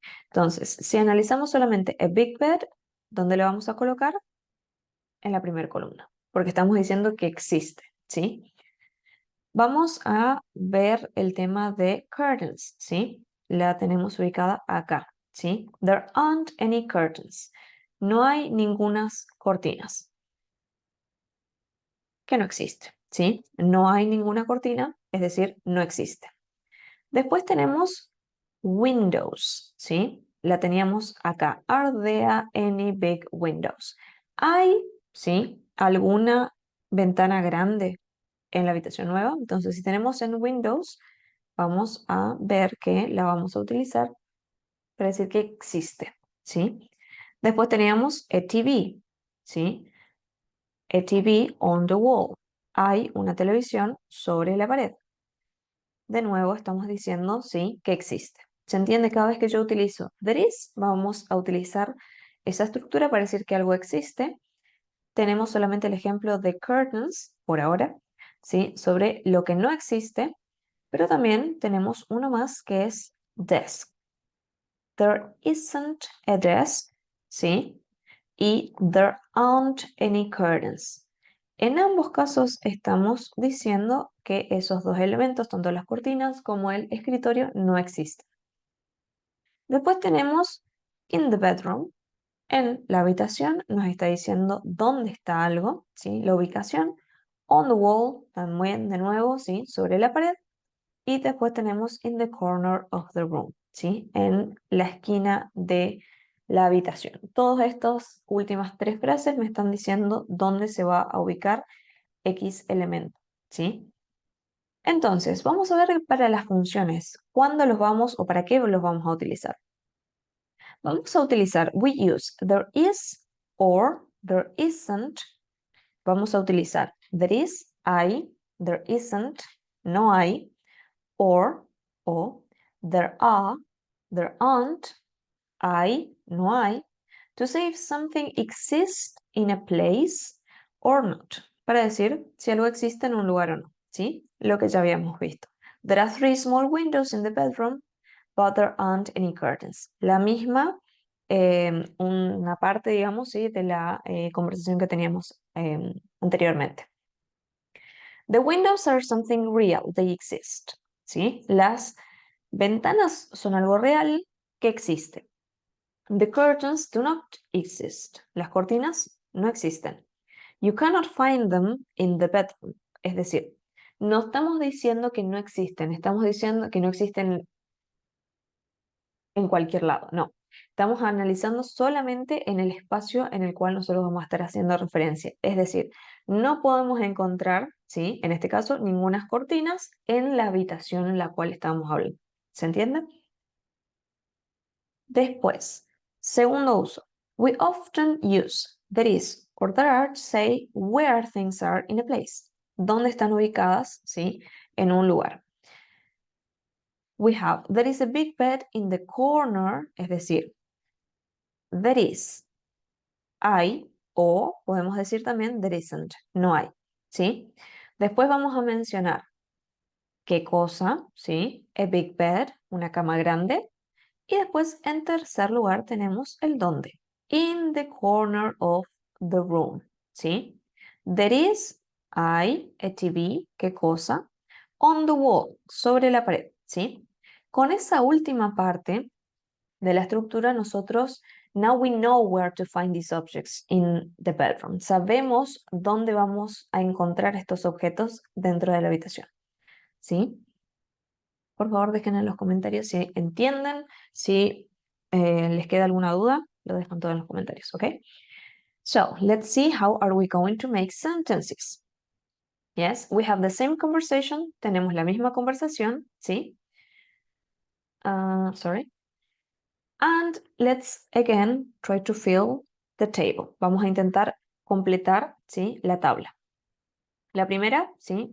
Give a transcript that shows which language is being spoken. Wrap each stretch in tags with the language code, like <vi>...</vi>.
<es>Entonces, si analizamos solamente a big bed, ¿dónde le vamos a colocar? En la primera columna, porque estamos diciendo que existe, ¿sí? Vamos a ver el tema de curtains, ¿sí? La tenemos ubicada acá, ¿sí?</es> <en>There aren't any curtains.</en> <es>No hay ningunas cortinas. Que no existe, ¿sí? No hay ninguna cortina, es decir, no existe. Después tenemos windows, ¿sí? La teníamos acá.</es> <en>Are there any big windows?</en> <es>¿Hay, sí, alguna ventana grande en la habitación nueva? Entonces, si tenemos en Windows, vamos a ver que la vamos a utilizar para decir que existe, ¿sí? Después teníamos a TV, ¿sí?</es> <en>A TV on the wall.</en> <es>Hay una televisión sobre la pared. De nuevo estamos diciendo, sí, que existe. ¿Se entiende? Cada vez que yo utilizo there is, vamos a utilizar esa estructura para decir que algo existe. Tenemos solamente el ejemplo de curtains, por ahora, ¿sí? Sobre lo que no existe, pero también tenemos uno más que es desk.</es> <en>There isn't a desk, ¿sí? Y there aren't any curtains.</en> <es>En ambos casos estamos diciendo que esos dos elementos, tanto las cortinas como el escritorio, no existen. Después tenemos in the bedroom. En la habitación nos está diciendo dónde está algo, ¿sí? La ubicación. On the wall, también de nuevo, ¿sí? Sobre la pared. Y después tenemos</es> <en>in the corner of the room,</en> <es>¿sí? En la esquina de la habitación. Todas estas últimas tres frases me están diciendo dónde se va a ubicar X elemento, ¿sí? Entonces, vamos a ver para las funciones, cuándo los vamos o para qué los vamos a utilizar. Vamos a utilizar</es> <en>we use there is or there isn't.</en> <es>Vamos a utilizar there is, hay, there isn't, no hay, or, o, there are, there aren't, hay, no hay,</es> <en>to say if something exists in a place or not,</en> <es>para decir si algo existe en un lugar o no, ¿sí? Lo que ya habíamos visto.</es> <en>There are 3 small windows in the bedroom, but there aren't any curtains.</en> <es>La misma, una parte, digamos, ¿sí? De la conversación que teníamos anteriormente.</es> <en>The windows are something real, they exist, ¿sí?</en> <es>Las ventanas son algo real que existe.</es> <en>The curtains do not exist.</en> <es>Las cortinas no existen.</es> <en>You cannot find them in the bedroom.</en> <es>Es decir, no estamos diciendo que no existen, estamos diciendo que no existen en cualquier lado, no. Estamos analizando solamente en el espacio en el cual nosotros vamos a estar haciendo referencia. Es decir, no podemos encontrar, ¿sí? En este caso, ninguna cortinas en la habitación en la cual estamos hablando. ¿Se entiende? Después, segundo uso.</es> <en>We often use there is or there are to say where things are in a place.</en> <es>¿Dónde están ubicadas, ¿sí? En un lugar.</es> <en>We have there is a big bed in the corner,</en> <es>es decir, there is, hay, o podemos decir también there isn't, no hay, ¿sí? Después vamos a mencionar qué cosa, ¿sí?</es> <en>A big bed,</en> <es>una cama grande. Y después, en tercer lugar, tenemos el dónde. In the corner of the room, ¿sí? There is, hay, a TV, ¿qué cosa?</es> <en>On the wall, sobre la pared, ¿sí?</en> <es>Con esa última parte de la estructura, nosotros,</es> <en>now we know where to find these objects in the bedroom.</en> <es>Sabemos dónde vamos a encontrar estos objetos dentro de la habitación, ¿sí? Por favor, dejen en los comentarios si entienden, si les queda alguna duda, lo dejan todo en los comentarios, ¿ok?</es> <en>So, let's see how are we going to make sentences. Yes, we have the same conversation,</en> <es>tenemos la misma conversación,</es> <en>¿sí? Sorry. And let's again try to fill the table.</en> <es>Vamos a intentar completar, ¿sí? La tabla. La primera, ¿sí?</es>